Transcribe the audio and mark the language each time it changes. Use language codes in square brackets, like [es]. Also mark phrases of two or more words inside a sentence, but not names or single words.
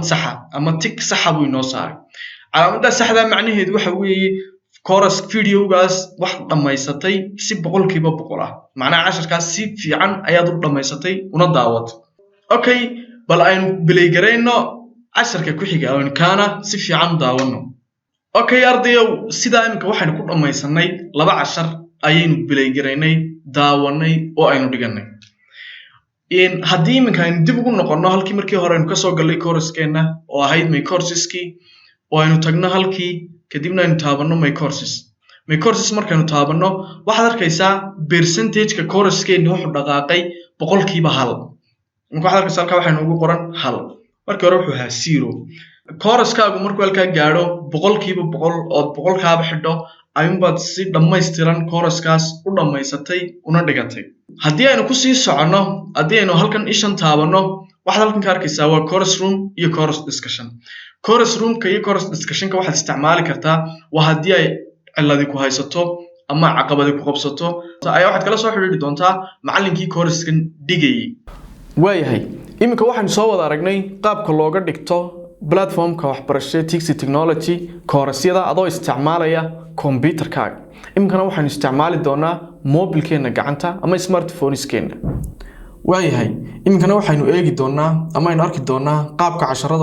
[so] sax ah ama tick sax ah buu noo saaray calaamadda saxda macnaheedu waxa weeye [en] course videogaas [so] wax dhamaysatay si 100% ah macnaha casharkaas si fiican ayaad u dhamaysatay una daawatay okay bal aynu bilay gareyno casharka ku xiga oo kaana si fiican u daawano okay ardayow sida imika waxaynu ku dhamaysanay 2 cashar ayaynu bilay gareynay daawanay oo aynu dhiganay haddii iminka aynu dib ugu noqono halkii markii hore aynu kasoo galay course-keena oo ahayd [en] my courseski [so] oo aynu tagno halkii kadibna aynu taabano [en] my courses [so] markaynu taabano waxaad arkaysaa percentage-ka course-keena wuxuu dhaqaaqay 100%. Waxaad arkaysaa halkaa waxaynu ugu qoran 1 markii hore wuxuu ahaa 0 course-kaagu markuu halkaa gaadho 100% ood 100 xidho ayuunbaad si dhammaystiran course-kaas u dhammaysatay una dhigatay haddii aynu ku sii soconno haddii aynu halkan ishan taabano waxaad halkan ka arkaysaa waa [en] course room [so] iyo [en] course discussion course room-ka [so] iyo [en] course discussion-ka [so] waxaad isticmaali kartaa waa haddii ay ciladi ku haysato ama caqabadi ku qabsato ayaa waxaad kala soo xiriiri doontaa macallinkii course-kan dhigayay waayahay iminka waxaan soo wada aragnay qaabka looga dhigto platform-ka waxbarashada TXT Technology course-yada adoo isticmaalaya computer-kaaga iminkana waxaan isticmaali doonaa mobile-keena gacanta ama smartphone-iskeena waayahay iminkana waxaynu eegi doonaa ama aynu arki doonaa qaabka casharada